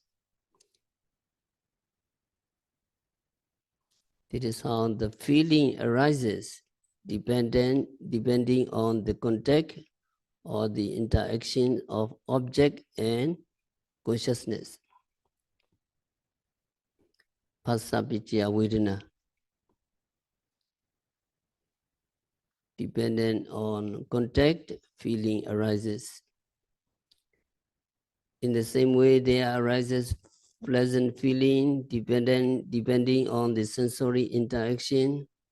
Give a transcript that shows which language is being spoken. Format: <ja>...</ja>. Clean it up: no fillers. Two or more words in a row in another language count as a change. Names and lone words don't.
<en>It is how the feeling arises, depending on the contact or the interaction of object and consciousness.</en> <pi>Phassa picchaya vedana.</pi> <en>Dependent on contact, feeling arises. In the same way, there arises pleasant feeling depending on the sensory interaction.</en>